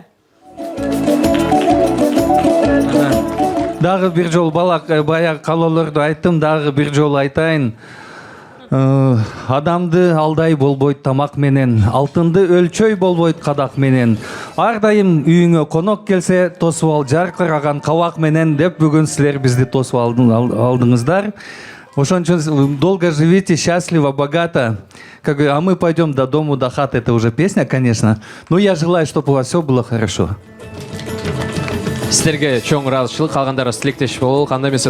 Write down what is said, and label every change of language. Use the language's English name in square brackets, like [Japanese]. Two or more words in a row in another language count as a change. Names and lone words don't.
[Kyrgyz] Дагы бир жол баягы калоолорду айттым, дагы бир жол айтайын. Адамды алдай болбойт тамак менен, алтынды өлчөй болбойт кадак менен. Ар дайым үйүңө конок келсе, тосуп ал жаркыраган кабак менен деп бүгүн силер бизди тосуп алдыңыздар. Ошон үчүн [Russian] долго живите, счастливо, богато. А мы пойдем до дому, до хаты. Это уже песня, конечно. Но я желаю, чтобы у вас все было хорошо. [Kyrgyz] сіздерге чоң ыраазычылык, калгандары тилектеш бололу. Кандай эмесе